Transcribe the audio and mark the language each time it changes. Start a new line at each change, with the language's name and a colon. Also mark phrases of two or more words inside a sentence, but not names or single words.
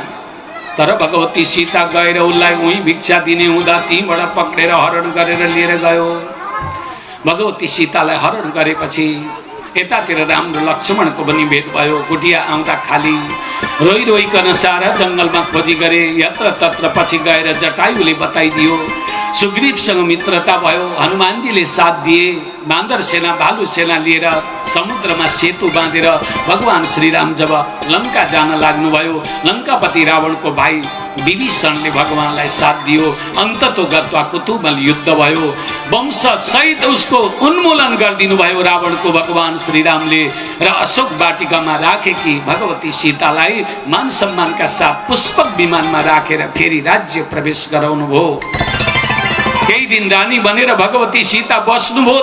Nepali: तर भगवती सीता गएर उसलाई उही भिक्षा दिने हुँदा तीबाट पक्रेर हरण गरेर लिएर गयो। भगवती सीतालाई हरण गरेपछि यतातिर राम र लक्ष्मणको पनि भेट भयो। कुटिया आउँदा खाली रोइ रोइकन सारा जङ्गलमा खोजी गरे। यत्र तत्र पछि गएर जटायुले बताइदियो। सुग्रीवसँग मित्रता भयो। हनुमानजीले साथ दिए। बाँदर सेना भालु सेना लिएर समुद्रमा सेतु बाँधेर भगवान श्रीराम जब लङ्का जान लाग्नुभयो, लङ्कापति रावणको भाइ विभीषणले भगवानलाई साथ दियो।
Sanskrit: अन्ततो गत्वा
Nepali: कुतुमल युद्ध भयो। वंश सहित उसको उन्मूलन गरिदिनु भयो रावणको भगवान श्रीरामले। र अशोक वाटिकामा राखेकी भगवती सीतालाई मान सम्मानका साथ पुष्पक विमानमा राखेर फेरि राज्य प्रवेश गराउनु भयो। केही दिन रानी बनेर भगवती सीता बस्नुभयो।